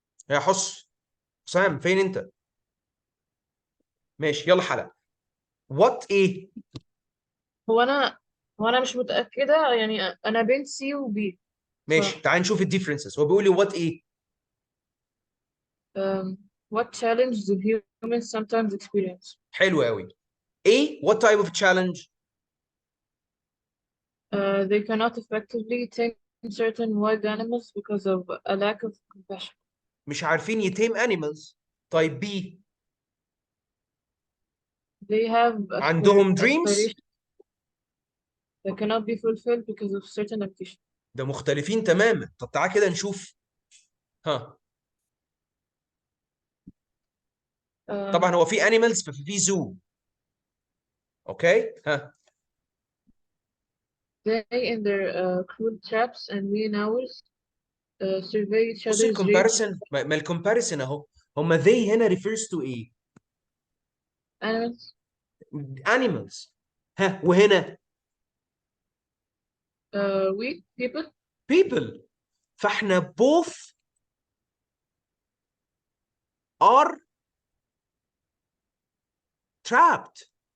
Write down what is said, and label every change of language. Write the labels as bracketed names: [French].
[Arabic] يا حسام فين انت؟ ماشي يلا حلا. [English] what [Arabic] ايه؟ هو أنا مش متأكدة يعني أنا بين C و B ماشي صراحة. تعال نشوف الديفرنسز. هو بيقول لي [English] what [Arabic] ايه؟ [English] What challenge do humans sometimes experience? [Arabic] حلو قوي. [English] A. what type of challenge؟ They cannot effectively tame certain wild animals because of a lack of compassion. [Arabic] مش عارفين يتيم animals. طيب B. [English] They have [Arabic] عندهم dreams. [English] aspirations that cannot be fulfilled because of certain limitations. [Arabic] ده مختلفين تماما. طب تعال كده نشوف. ها طبعا هو في animals ففي zoo. اوكي ها. [English] They in their cruel traps and we in ours survey each [Arabic] بص [English] other's rage [Arabic] الكومباريسن، ما الكومباريسن اهو. هما they هنا [English] refers to [Arabic] ايه؟ [English] animals. [Arabic] animals. ها وهنا [English] We people. people. [Arabic] فاحنا [English] both are trapped.